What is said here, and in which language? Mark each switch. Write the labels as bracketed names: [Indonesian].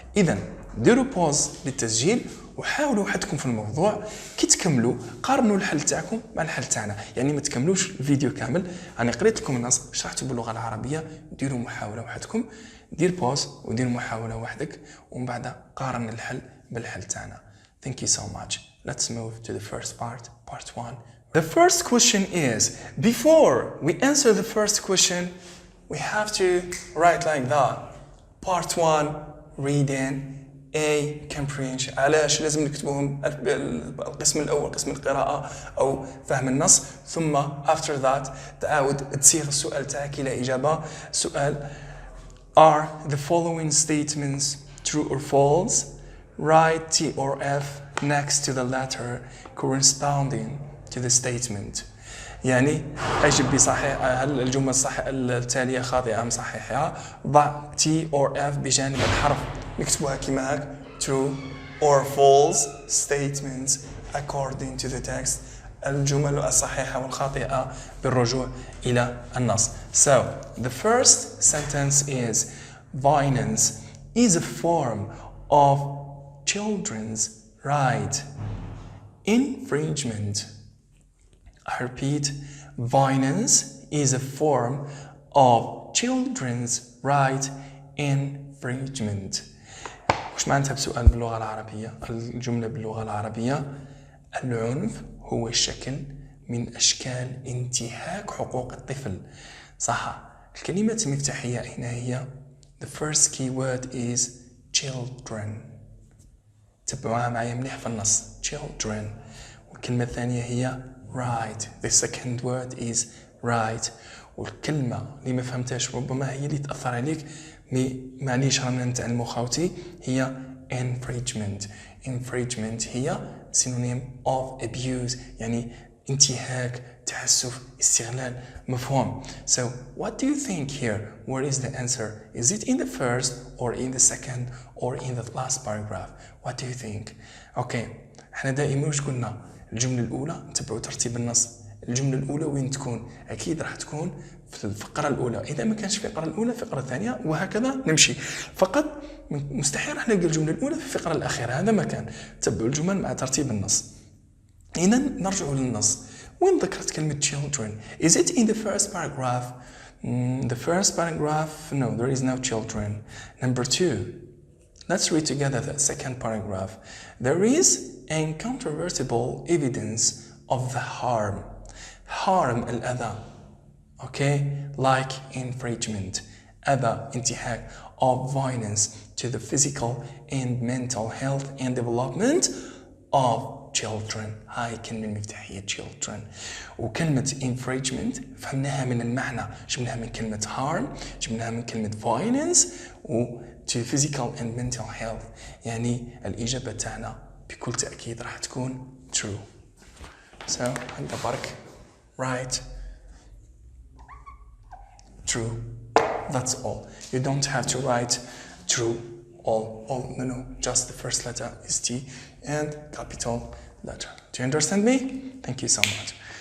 [Arabic] إذا ديروا بوز للتسجيل وحاولوا وحدكم في الموضوع، كي تكملوا قارنوا الحل تاعكم مع الحل تاعنا، يعني ما تكملوش الفيديو كامل. أنا قريت لكم النص شرحته باللغة العربية، ديروا محاولة وحدكم، دير بوز ودير محاولة وحدك ومن بعد قارن الحل بالحل تاعنا. [English] Thank you so much. Let's move to the first part 1. The first question is, before we answer the first question, we have to write like that. Part 1 reading A comprehension. [Arabic] علاش لازم نكتبوهم القسم الأول قسم القراءة أو فهم النص، ثم [English] after that [Arabic] تعاود تصيغ السؤال تاعك إلى إجابة. [English] سؤال Are the following statements true or false? Write T or F next to the letter corresponding to the statement. [Arabic] يعني أجب بصحيح، هل الجملة التالية خاطئة أم صحيحة؟ ضع [English] T or F [Arabic] بجانب الحرف نكتبوها كما هاك [English] true or false statements according to the text. [Arabic] الجمل الصحيحة والخاطئة بالرجوع إلى النص. [English] So the first sentence is violence is a form of children's right infringement. I repeat, violence is a form of children's right infringement. [Arabic] وش معناتها بسؤال باللغة العربية؟ الجملة باللغة العربية العنف هو شكل من أشكال انتهاك حقوق الطفل. صح، الكلمات المفتاحية أين هي؟ [English] The first key word is children. [Arabic] تبعوها معي مليح في النص children. والكلمة الثانية هي right. [English] The second word is right. [Arabic] والكلمة اللي ما فهمتهاش ربما هي اللي تأثر عليك، معليش رانا نتعلمو خاوتي، هي infringement. Infringement هي [English] synonym of abuse، [Arabic] يعني انتهاك، تعسف، استغلال، مفهوم. [English] So what do you think here? Where is the answer? Is it in the first or in the second or in the last paragraph? What do you think? Okay، [Arabic] احنا دائما وش قلنا؟ الجملة الأولى نتبعوا ترتيب النص الجملة الأولى وين تكون؟ أكيد راح تكون في الفقرة الأولى. إذا ما كانش في الفقرة الأولى الفقرة الثانية وهكذا نمشي. فقط مستحيل راح نلقى الجملة الأولى في الفقرة الأخيرة. هذا ما كان. تبعوا الجمل مع ترتيب النص. إذا نرجع للنص. وين ذكرت كلمة children? [English] Is it in the first paragraph? The first paragraph, no, there is no children. Number 2, let's read together the second paragraph. There is incontrovertible evidence of the harm. [Arabic] Harm الأذى. [English] Okay, like infringement, [Arabic] أذى, انتهاك, [English] of violence to the physical and mental health and development of children. [Arabic] هاي كلمة مفتاحية children. وكلمة infringement فهمناها من المعنى، جبناها من كلمة harm، جبناها من كلمة violence و [English] to physical and mental health. [Arabic] يعني الإجابة تاعنا بكل تأكيد راح تكون true. [English] So [Arabic] عندنا برك [English] right, true. That's all. You don't have to write true. All, no, just the first letter is T and capital letter. Do you understand me? Thank you so much.